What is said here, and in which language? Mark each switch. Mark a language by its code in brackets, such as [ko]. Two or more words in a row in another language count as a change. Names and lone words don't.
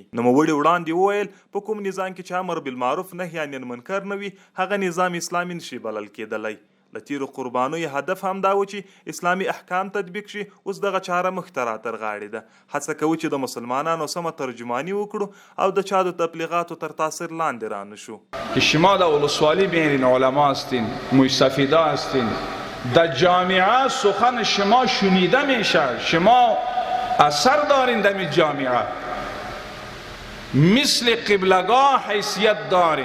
[ps] نوموړي وړاندې وویل په کوم نظام کې چې [ar] امر بالمعروف نهي عن المنکر [ps] نه وي هغه نظام اسلامي نشي بلل کېدلی. له تیرو قربانیو هدف هم دا و چې اسلامي احکام تطبیق شي. اوس دغه چاره مخته راتر غاړې ده. هڅه کوو چې د مسلمانانو سمه ترجمانی وکړو او د چا د تبلیغاتو تر تاثیر لاندې را نشو. [fa] که شما در ولسوالی بینین علما هستین، مستفیدا هستین، در جامعه سخن شما شنیده میشه، شما اثر دارین در جامعه، مثل قبلگاه حیثیت دارین.